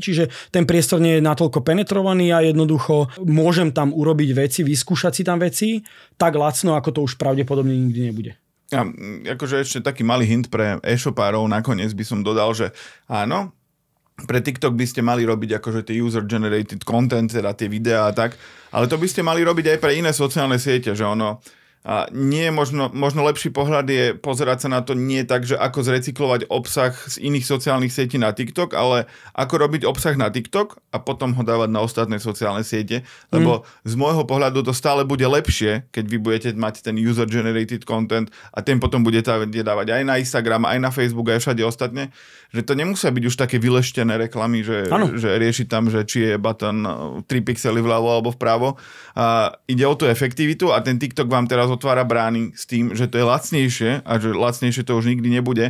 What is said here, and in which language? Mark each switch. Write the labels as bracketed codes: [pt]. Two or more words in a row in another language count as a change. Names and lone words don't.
[sk] Čiže ten priestor nie je natoľko penetrovaný a jednoducho môžem tam urobiť veci, vyskúšať si tam veci tak lacno, ako to už pravdepodobne nikdy nebude. Ja, akože ešte taký malý hint pre e-shopárov, nakoniec by som dodal, že áno, pre TikTok by ste mali robiť akože tie [en] user-generated content, [sk] teda tie videá a tak, ale to by ste mali robiť aj pre iné sociálne siete, že ono nie je možno lepší pohľad je pozerať sa na to nie tak, že ako zrecyklovať obsah z iných sociálnych sietí na TikTok, ale ako robiť obsah na TikTok a potom ho dávať na ostatné sociálne siete, lebo z môjho pohľadu to stále bude lepšie, keď vy budete mať ten [en] user-generated content [sk] a ten potom budete dávať aj na Instagram, aj na Facebook, aj všade ostatne, že to nemusia byť už také vyleštené reklamy, že rieši tam, že či je button 3 pixely vľavo alebo vpravo. Ide o tú efektivitu a ten TikTok vám teraz otvára brány s tým, že to je lacnejšie a že lacnejšie to už nikdy nebude.